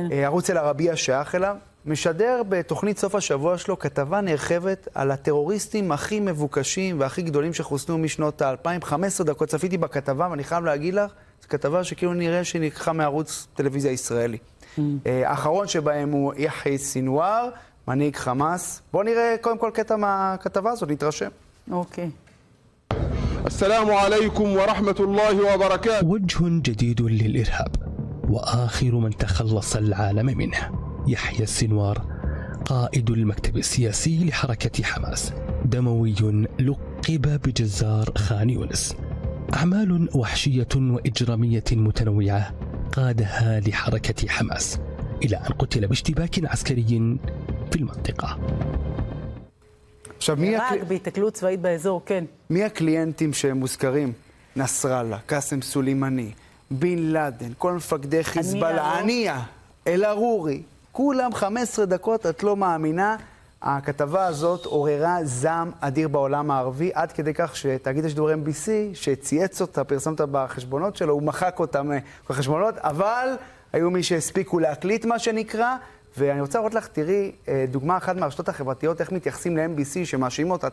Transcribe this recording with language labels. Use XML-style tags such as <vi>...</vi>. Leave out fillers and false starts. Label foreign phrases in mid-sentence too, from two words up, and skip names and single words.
<he>ערוץ אל-ערבייה שייך אליו. משדר בתוכנית סוף השבוע שלו כתבה נרחבת על הטרוריסטים הכי מבוקשים והכי גדולים שחוסנו משנות ה-2000. 15 דקות צפיתי בכתבה, ואני חייב להגיד לך, זו כתבה שכאילו נראה שנלקחה מערוץ טלוויזיה ישראלי. האחרון שבהם הוא יחיא סינואר, מנהיג חמאס. בואו נראה קודם כל קטע מהכתבה הזאת, נתרשם. אוקיי.</he> <ar>السلام عليكم ورحمة الله وبركاته. وجه جديد للإرهاب وآخر من تخلص العالم منه يحيى السنوار، قائد المكتب السياسي لحركة حماس، دموي لقب بجزار خان يونس. أعمال وحشية وإجرامية متنوعة قادها لحركة حماس إلى أن قتل باشتباك عسكري في المنطقة.</ar> <he>עכשיו, רק בהתקלות צבאית באזור, כן. מי הקליינטים שמוזכרים? נסראללה, קאסם סולימני, בן לאדן, כל מפקדי חיזבאללה, הנייה, אל-ערורי, כולם 15 דקות, את לא מאמינה. הכתבה הזאת עוררה זעם אדיר בעולם הערבי, עד כדי כך שתאגיד השידור MBC, שצייץ אותה, פרסם אותה בחשבונות שלו, הוא מחק אותם בחשבונות, אבל היו מי שהספיקו להקליט מה שנקרא, ואני רוצה לראות לך, תראי, דוגמה אחת מהרשתות החברתיות, איך מתייחסים ל-MBC, שמאשימים אותה.</he>